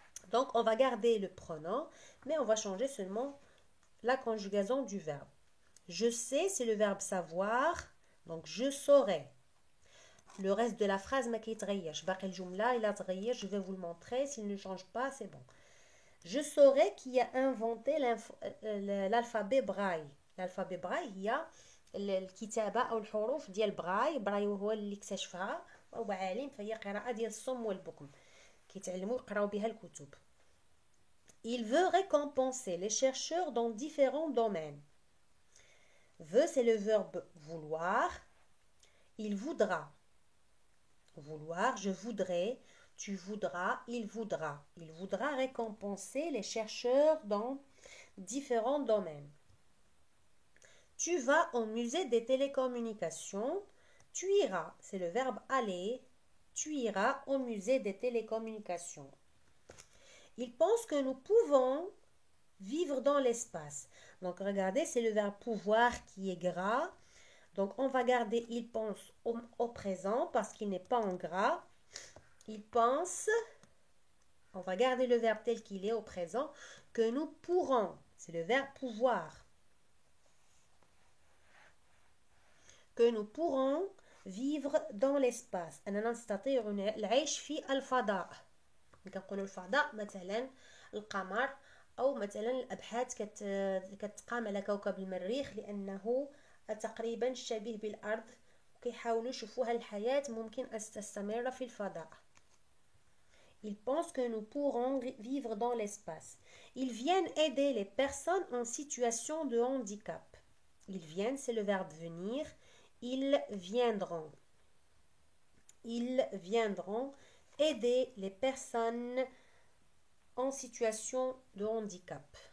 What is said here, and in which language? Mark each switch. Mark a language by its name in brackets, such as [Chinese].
[French] Donc, on va garder le pronom, mais on va changer seulement la conjugaison du verbe. Je sais, c'est le verbe savoir. Donc, je saurai. Le reste de la phrase, [Arabic] ما كيتغيرش. باقي الجملة إلا تغير, [French] je vais vous le montrer. S'il ne change pas, c'est bon. Je saurais qui a inventé l'alphabet braille. [Arabic] l'alphabet braille هي الكتابة أو الحروف ديال براي. براي هو اللي اكتشفها وهو عالم، فهي قراءة ديال الصم والبكم، كيتعلموا يقراو بها الكتب. [French] Il veut récompenser les chercheurs dans différents domaines. Veut, c'est le verbe vouloir. Il voudra. Vouloir, je voudrais, tu voudras, il voudra. Il voudra récompenser les chercheurs dans différents domaines. Tu vas au musée des télécommunications. Tu iras, c'est le verbe aller. Tu iras au musée des télécommunications. Il pense que nous pouvons vivre dans l'espace. Donc regardez, c'est le verbe pouvoir qui est gras. Donc on va garder il pense au présent parce qu'il n'est pas en gras. Il pense, on va garder le verbe tel qu'il est au présent, que nous pourrons, c'est le verbe pouvoir, que nous pourrons vivre dans l'espace. [Arabic] أننا نستطيع العيش في الفضاء. كنقولوا الفضاء مثلا القمر، أو مثلا الأبحاث كتقام على كوكب المريخ لأنه تقريبا شبيه بالأرض، وكيحاولوا يشوفوا هل الحياة ممكن أن تستمر في الفضاء. [French] Ils pensent que nous pourrons vivre dans l'espace. Ils viennent aider les personnes en situation de handicap. Ils viennent, c'est le verbe venir. Ils viendront. Ils viendront aider les personnes en situation de handicap.